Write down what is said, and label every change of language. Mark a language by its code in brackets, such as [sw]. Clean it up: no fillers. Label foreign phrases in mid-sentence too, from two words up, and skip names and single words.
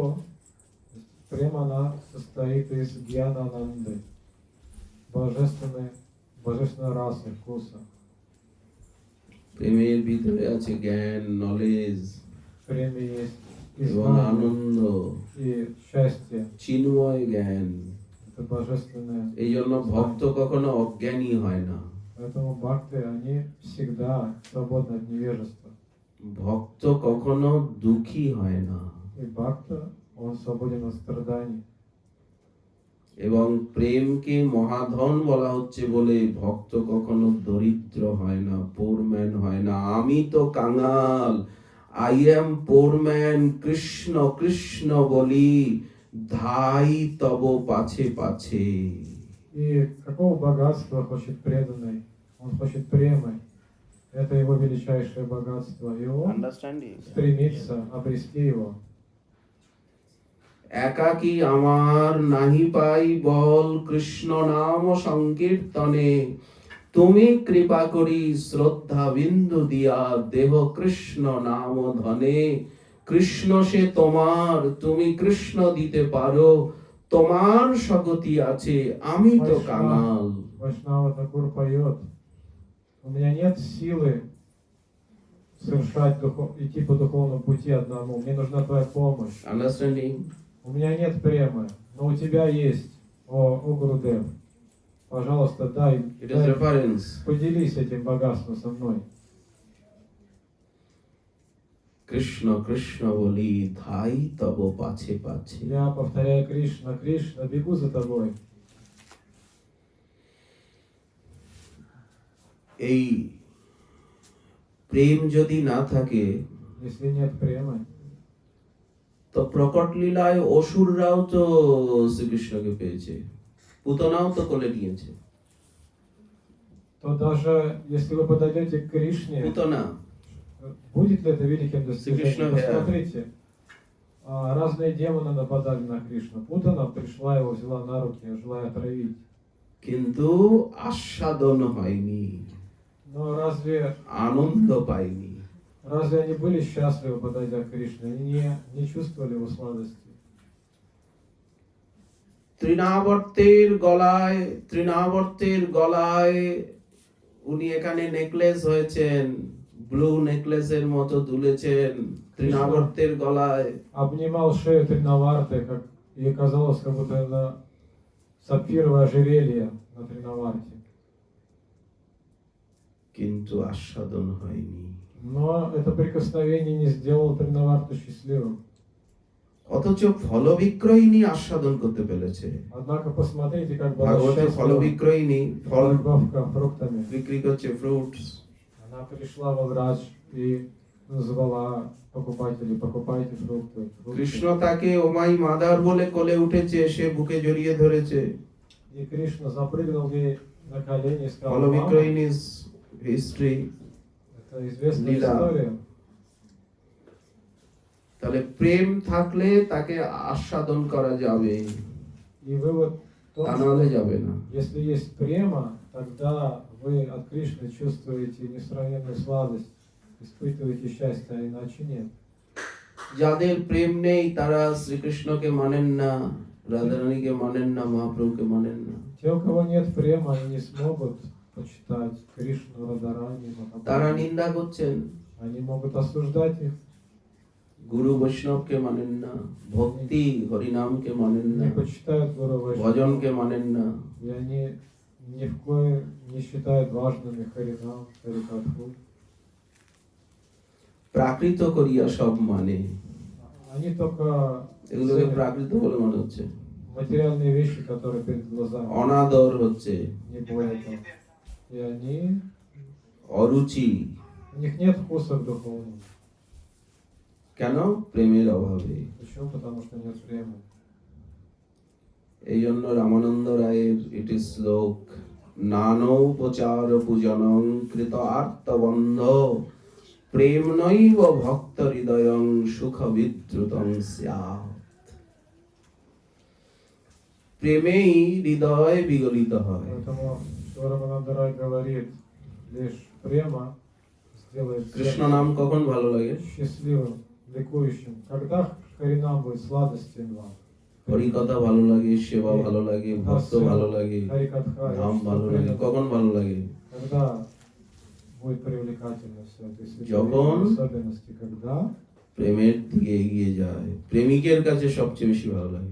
[ru] Према она состоит из гьяна ананды. Божественной расы, вкуса. [bn] প্রেমের ভিতরে আছে জ্ঞান, নলেজ [ru] В преме есть и [bn] এবং [ru] знание, [bn] আনন্দ, [ru] и счастье. [bn] চিন্ময় জ্ঞান। [ru] Это божественное. [bn] এই জন্য ভক্ত কখনো অজ্ঞানী হয় না। [ru] Поэтому бхакты, они всегда свободны от невежества. [bn] ভক্ত কখনো দুঃখী হয় না। [ru] И бхакта, он свободен от страданий. [bn] এবং প্রেমকে মহাধন বলা হচ্ছে বলে ভক্ত কখনো দরিদ্র হয় না, পোরম্যান হয় না। আমি তো কাঙাল, [en] I am poorman, [bn] কৃষ্ণ কৃষ্ণ বলি ধাই তব পাছে পাছে। [ru] И какого богатства хочет преданный? Он хочет премы. Это его величайшее богатство. И он стремится обрести его. [bn] একাকী আমার নাহি পাই বল কৃষ্ণ নাম সংকীর্তনে, তুমি কৃপা করি শ্রদ্ধা বিন্দু দিয়া দেহ কৃষ্ণ নাম ধনে। কৃষ্ণ সে তোমার, তুমি কৃষ্ণ দিতে পারো, তোমার সকতি আছে, আমি তো কাঙাল। [ru] Вайшнава Такур поет: у меня нет силы совершать идти по духовному пути одному. Мне нужна твоя помощь. [en] Understanding? [ru] У меня нет премы, но у тебя есть, о Гурудев. Пожалуйста, дай, [en] It is reference. [ru] поделись этим богатством со мной. [bn] কৃষ্ণ কৃষ্ণ বলি ধাই তব পাছে পাছে। [ru] Я повторяю: Кришна, Кришна, бегу за тобой. [bn] এই প্রেম যদি না থাকে [ru] Если нет премы, [bn] তো প্রকট লীলায় অসুররাও তো শ্রীকৃষ্ণকে পেয়েছে, পুতনাও তো কোলে নিয়েছে। [ru] то даже если вы подойдете к Кришне, [bn] পুতনা [ru] будет ли это великим достижением? Кришна, Посмотрите, разные демоны нападали на Кришну. Путана пришла, его взяла на руки, желая отравить. [bn] কিন্তু আস্বাদন হয়নি। [ru] Но [bn] আনন্দ পায়নি। [ru] разве они были счастливы, подойдя к Кришне? Они не чувствовали его сладости. [bn] তৃণাবর্তের গলায় উনি এখানে নেকলেস হয়েছেন, [en] blue necklace [bn] মতো দুলেছেন তৃণাবর্তের গলায়। [ru] Обнимал шею Тринаварты, как ей казалось, как будто это сапфировое ожерелье на Тринаварте. [bn] কিন্তু আস্বাদন হয়নি। [ru] Но это прикосновение не сделало Тринаварту счастливым. [bn] অথচ ফল বিক্রয়িনী আস্বাদন করতে পেরেছে। [ru] Однако посмотрите, как была [bn] ভাগবতে ফল [ru] счастлива [bn] বিক্রয়িনী ফল [ru] торговка фруктами. [bn] বিক্রি করছে, ফ্রুটস। [ru] Она пришла во врач и назвала покупателей: покупайте фрукты. [bn] কৃষ্ণ তাকে [en] oh my mother [bn] বলে কোলে উঠেছে, সে বুকে জড়িয়ে ধরেছে। [ru] И Кришна запрыгнул ей на колени и сказал: [bn] ফল [ru] «Мама». [bn] বিক্রয়িনীর হিস্ট্রি। [ru] Это известная Лила. история. [bn] তাহলে প্রেম থাকলে তাকে আস্বাদন করা যাবে, [ru] И вывод в [bn] তা [ru] том, [bn] নাহলে [ru] что [bn] যাবে না। [ru] если есть према, тогда вы от Кришны чувствуете несравненную сладость, испытываете счастье, а иначе нет. [bn] যাদের প্রেম নেই তারা শ্রীকৃষ্ণকে মানেন না, রাধারানীকে মানেন না, মহাপ্রভুকে মানেন না। [ru] Те, у кого нет према, они не смогут почитать Кришну, Радарани, [bn] তারা [ru] Махапрабху. [bn] নিন্দা করছেন, [ru] Они могут осуждать их, [bn] গুরু বৈষ্ণবকে মানেন না, ভক্তি হরিনামকে মানেন না, [ru] не почитают Гуру Вайшнава, [bn] ভজনকে মানেন না। [ru] и они ни в коем не считают важными Харинам, Харикатху. [bn] প্রাকৃত করিয়া সব মানে, [ru] Они только [bn] এগুলোকে [ru] ценят [bn] প্রাকৃত বলে মনে হচ্ছে। [ru] материальные вещи, которые перед глазами, [bn] অনাদর হচ্ছে, [ru] не более того. И они, [bn] অরুচি। [ru] у них нет вкуса к духовному. [bn] কেন? প্রেমের অভাবে। [ru] Почему? Потому что нет времени. [bn] এই জন্য রামানন্দ রায়ের এটি শ্লোক, [sa] नानोपचार पूजनं कृत आर्तबन्ध प्रेम नैव भक्त हृदयं सुख विद्रुतं स्यात्। [bn] প্রেমেই হৃদয় বিগলিত হয়। [ru] Поэтому Швараманандарай говорит, лишь према сделает [bn] কৃষ্ণ [ru] сердце [bn] নাম কখন ভালো লাগে? [ru] счастливым, ликующим. Когда Харинам будет сладостен вам? [bn] হরিকথা ভালো লাগে, সেবা ভালো লাগে, ভক্ত ভালো লাগে, [ru] Харикатха, [bn] ধাম ভালো লাগে। কখন ভালো লাগে? [ru] когда будет привлекательно все это? Если [bn] যখন [ru] особенности, когда [bn] প্রেমের দিকে এগিয়ে যায়, প্রেমিকের কাছে সবচেয়ে বেশি ভালো লাগে।